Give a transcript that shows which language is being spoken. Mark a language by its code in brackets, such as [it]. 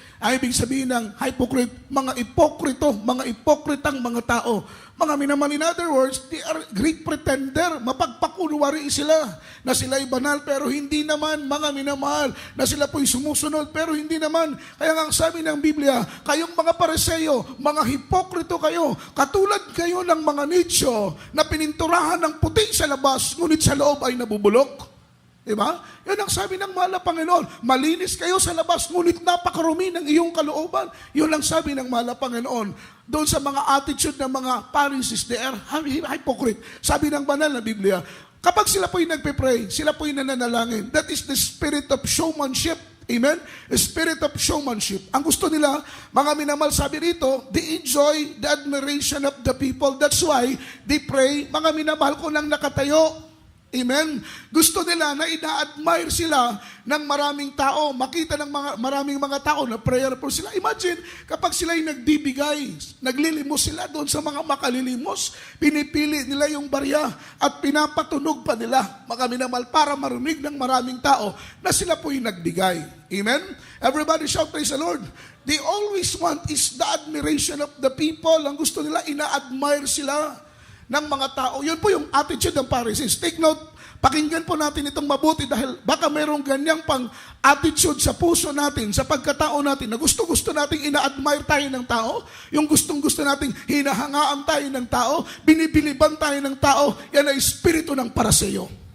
[tl] Ay ibig sabihin ng hypocrite, mga ipokrito, mga ipokritang mga tao. Mga minamahal, [en] in other words, they are great pretender. [tl] Mapagpakunwari sila na sila'y banal pero hindi naman, mga minamahal, na sila po'y sumusunod pero hindi naman. Kaya nga ang sabi ng Biblia, kayong mga Pariseo, mga hipokrito kayo, katulad kayo ng mga nicho na pininturahan ng puti sa labas, ngunit sa loob ay nabubulok. Diba? Yan ang sabi ng mahal na Panginoon. Malinis kayo sa labas, ngunit napakarumi ng iyong kalooban. Yun ang sabi ng mahal na Panginoon. Doon sa mga attitude ng mga Pharisees, [en] they are hypocrite. [tl] Sabi ng banal na Biblia, kapag sila po'y nagpe-pray, sila po'y nananalangin. [en] That is the spirit of showmanship. Amen? A spirit of showmanship. [tl] Ang gusto nila, mga minamahal, sabi rito, [en] they enjoy the admiration of the people. That's why they pray, [tl] mga minamahal ko nang nakatayo. [en] Amen? [tl] Gusto nila na ina-admire sila ng maraming tao. Makita ng maraming mga tao na prayerful sila. Imagine, kapag sila'y nagbibigay, naglilimos sila doon sa mga makalilimos, pinipili nila yung barya at pinapatunog pa nila, mga minamahal, para marinig ng maraming tao na sila po'y nagbigay. [en] Amen? Everybody shout, praise the Lord. They always want is the admiration of the people. [tl] Ang gusto nila, ina-admire sila ng mga tao. Yun po yung attitude ng Pharisees. Take note, pakinggan po natin itong mabuti dahil baka mayroong ganyang pang attitude sa puso natin, sa pagkatao natin, na gusto-gusto nating ina-admire tayo ng tao, yung gustong-gusto nating hinahangaan tayo ng tao, binibiliban tayo ng tao, yan ay espiritu ng paraseyo.